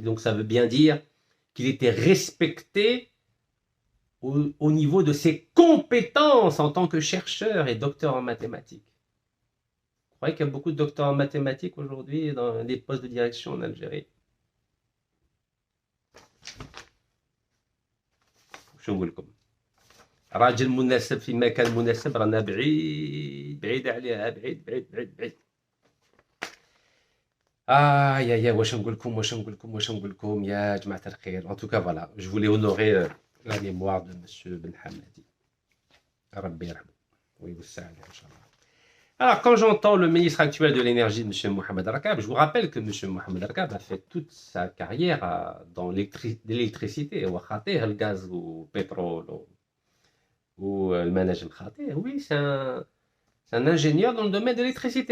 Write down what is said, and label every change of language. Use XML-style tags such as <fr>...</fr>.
<fr>Donc, ça veut bien dire qu'il était respecté au niveau de ses compétences en tant que chercheur et docteur en mathématiques. Vous croyez qu'il y a beaucoup de docteurs en mathématiques aujourd'hui dans les postes de direction en Algérie?</fr> <ar>شو نقول لكم؟ راجل مناسب في مكان مناسب رانا بعيد عليها بعيد. يا واش نقول لكم يا جماعه الخير.</ar> <fr>En tout cas voilà, je voulais honorer la mémoire de monsieur Ben Hamadi.</fr> <ar>ربي يرحمه ويوسع عليه ان شاء الله.</ar> <fr>Alors, quand j'entends le ministre actuel de l'énergie, M. Mohamed Rakab, je vous rappelle que M. Mohamed Rakab a fait toute sa carrière dans l'électricité, ou le gaz ou le pétrole, ou le management. Oui, c'est un ingénieur dans le domaine de l'électricité.</fr>